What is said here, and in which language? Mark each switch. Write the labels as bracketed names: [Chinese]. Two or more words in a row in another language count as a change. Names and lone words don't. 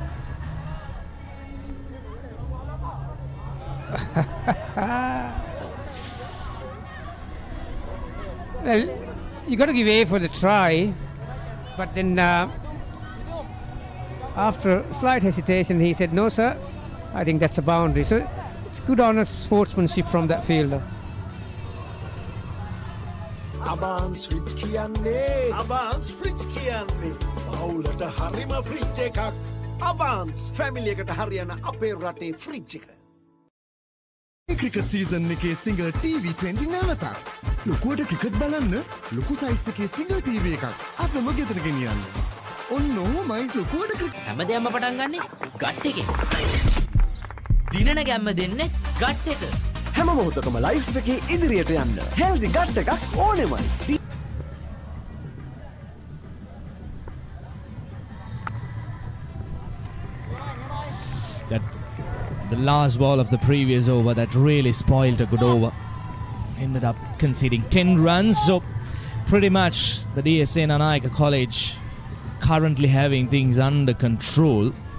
[English] Well, you got to give A for the try, but then after a slight hesitation, he said, no, sir, I think that's a boundary. So it's good, honest sportsmanship from that fielder. [Sinhala] Abans fridge kiyanne Abans fridge kiyanne Bawlata harima fridge එකක් Abans family එකට හරියන අපේ රටේ fridge එක. ක්‍රිකට් සීසන් එකේ සිංගර් TV20 නැවතත්. ලොකුවට ක්‍රිකට් බලන්න ලොකු සයිස් එකේ සිංගර් TV එකක් අදම ගෙදර ගෙනියන්න. ඔන්න ඔහොමයි ලොකුවට ක්‍රිකට් හැමදේම පටන් ගන්නෙ ගට් එකෙන්. දිනන ගැම්ම දෙන්නේ ගට් එක. හැම මොහොතකම ලයිෆ් එකේ ඉදිරියට යන්න හෙල්දි ගට් එකක් ඕනෙමයි. [English] That the last ball of the previous over that really spoiled a good over. Ended up conceding 10 runs, so pretty much the D.S Senanayake College currently having things under control.